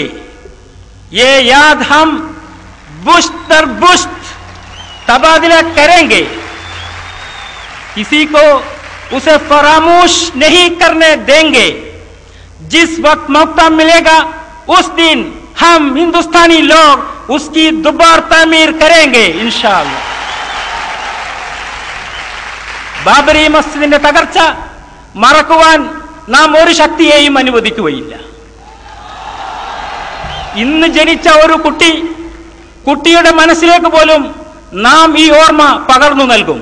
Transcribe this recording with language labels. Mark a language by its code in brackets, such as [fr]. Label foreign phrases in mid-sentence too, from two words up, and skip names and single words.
[ur] یہ یاد ہم بشت در بشت تبادلہ کریں گے، کسی کو اسے فراموش نہیں کرنے دیں گے. جس وقت موقع ملے گا اس دن ہم ہندوستانی لوگ اس کی دوبارہ تعمیر کریں گے انشاءاللہ. [ml] ബാബരി മസ്ജിദിന്റെ തകർച്ച മറക്കുവാൻ നാം ഒരു ശക്തിയെയും അനുവദിക്കുകയില്ല. ഇന്ന് ജനിച്ച ഒരു കുട്ടിയുടെ മനസ്സിലേക്ക് പോലും നാം ഈ ഓർമ്മ പകർന്നു നൽകും.